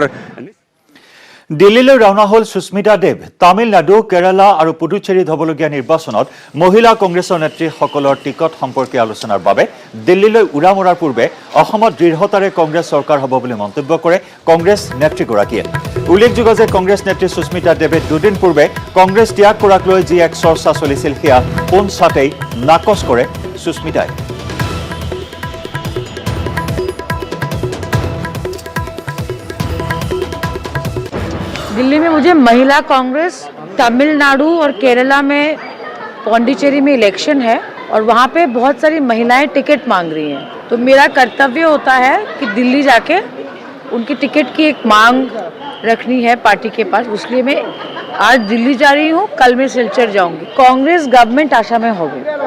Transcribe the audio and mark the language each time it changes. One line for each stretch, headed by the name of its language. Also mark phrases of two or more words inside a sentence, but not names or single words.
Assamese: দিল্লীলৈ ৰাওনা হ'ল সুস্মিতা দেৱ তামিলনাডু কেৰালা আৰু পুডুচেৰীত হ'বলগীয়া নিৰ্বাচনত মহিলা কংগ্ৰেছৰ নেত্ৰীসকলৰ টিকট সম্পৰ্কীয় আলোচনাৰ বাবে দিল্লীলৈ উৰা মৰাৰ পূৰ্বে অসমত দৃঢ়তাৰে কংগ্ৰেছ চৰকাৰ হ'ব বুলি মন্তব্য কৰে কংগ্ৰেছ নেত্ৰীগৰাকীয়ে উল্লেখযোগ্য যে কংগ্ৰেছ নেত্ৰী সুস্মিতা দেৱে দুদিন পূৰ্বে কংগ্ৰেছ ত্যাগ কৰাক লৈ যি এক চৰ্চা চলিছিল সেয়া পোনছাটেই নাকচ কৰে সুস্মিতাই
Hindi: दिल्ली में मुझे महिला कांग्रेस तमिलनाडु और केरला में पौंडीचेरी में इलेक्शन है और वहाँ पे बहुत सारी महिलाएं टिकट मांग रही हैं तो मेरा कर्तव्य होता है कि दिल्ली जाके उनकी टिकट की एक मांग रखनी है पार्टी के पास इसलिए मैं आज दिल्ली जा रही हूँ कल मैं सिलचर जाऊंगी कांग्रेस गवर्नमेंट आशा में होगी